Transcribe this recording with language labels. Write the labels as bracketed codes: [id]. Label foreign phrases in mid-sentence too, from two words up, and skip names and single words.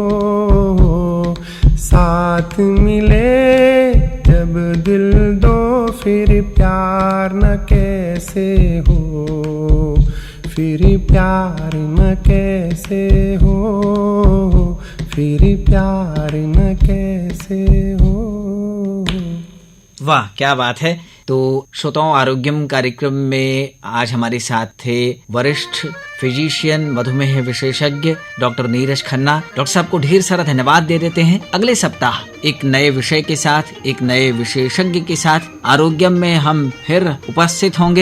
[hi] साथ मिले जब दिल दो, फिर प्यार न कैसे हो, फिर प्यार न कैसे हो, फिर प्यार न कैसे हो। वाह, क्या बात है। तो श्रोताओं, आरोग्यम कार्यक्रम में आज हमारे साथ थे वरिष्ठ फिजिशियन, मधुमेह विशेषज्ञ डॉक्टर नीरज खन्ना। डॉक्टर साहब को ढेर सारा धन्यवाद दे देते हैं। अगले सप्ताह एक नए विषय के साथ, एक नए विशेषज्ञ के साथ आरोग्यम में हम फिर उपस्थित होंगे।